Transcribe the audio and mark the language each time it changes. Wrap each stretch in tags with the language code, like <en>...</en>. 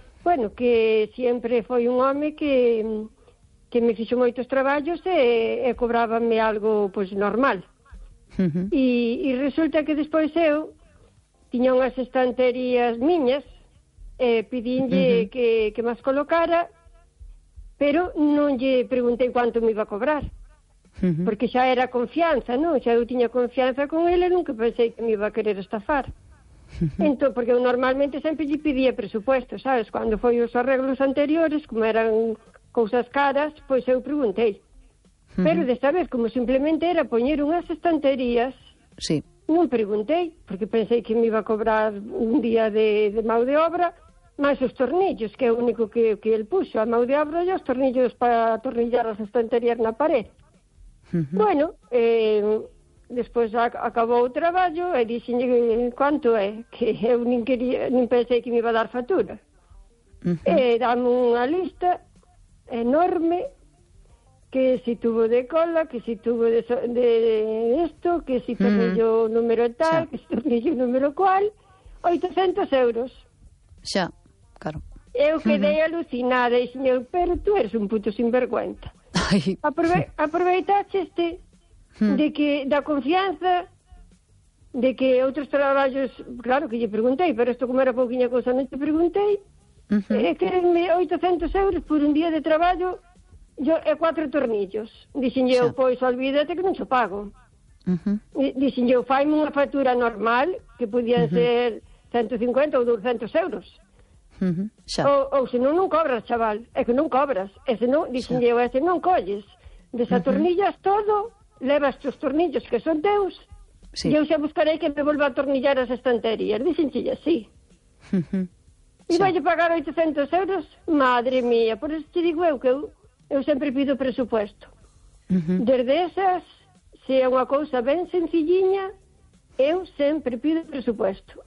<gl>Bueno, que sempre foi un home que me fixo moitos traballos e cobrábame algo, pois, normal. Uh-huh. E resulta que despois eu tiña unhas estanterías miñas, pidinlle uh-huh. que más colocara, pero non lle preguntei</gl> <es>cuánto me iba a cobrar.</es> <gl>Porque xa era confianza, non? Xa eu tiña confianza con ele, nunca pensei que me iba a querer estafar. Entón, porque eu normalmente sempre lle pedía presupuesto, sabes? Cando foi os arreglos anteriores, como eran cousas caras, pois eu preguntei. Pero desta vez, como simplemente era poñer unhas estanterías,</gl> <es>sí.</es> <gl>Non preguntei, porque pensei que me iba a cobrar un día de mão de obra, máis os tornillos, que é o único que ele puxo, a mão de obra e os tornillos para atornillar as estanterías na parede. Bueno, despois acabou o traballo e dixenlle cuánto é, que eu nin quería, nin pensei que me iba a dar factura. Uh-huh. Dame unha lista enorme, que si tubo de cola, que si tubo de esto, que si tornillo uh-huh. número tal, xa. Que si tornillo número cual, 800 euros. Xa, claro. Eu quedei uh-huh. alucinada e dixenlle,</gl> <es>pero tú eres un puto sinvergüenza.</es> <gl>Aproveitaxe este de que da confianza de que outros traballos, claro que lle preguntei, pero isto como era pouquiña cousa, non te preguntei. Uh-huh. Quererme 800 euros por un día de traballo e 4 tornillos. Dixenlle eu, pois, olvídate que non xo pago. Uh-huh. Dixenlle eu, faime unha factura normal que podían uh-huh. ser 150 ou 200 euros. Uh-huh. Ou senón non cobras, chaval. É que non cobras. E senón, dixenlle, e senón colles. Desatornillas uh-huh. todo, levas os tornillos que son teus,</gl> <es>sí.</es> <gl>E eu xa buscarei que me volva a atornillar as estanterías. Dixenlle, sí. Uh-huh. E vai a pagar 800 euros?</gl> <es>Madre mía, por eso te digo</es> <gl>eu que eu sempre pido presupuesto. Uh-huh. Desde esas, se é unha cousa ben sencillinha, eu sempre pido presupuesto.</gl>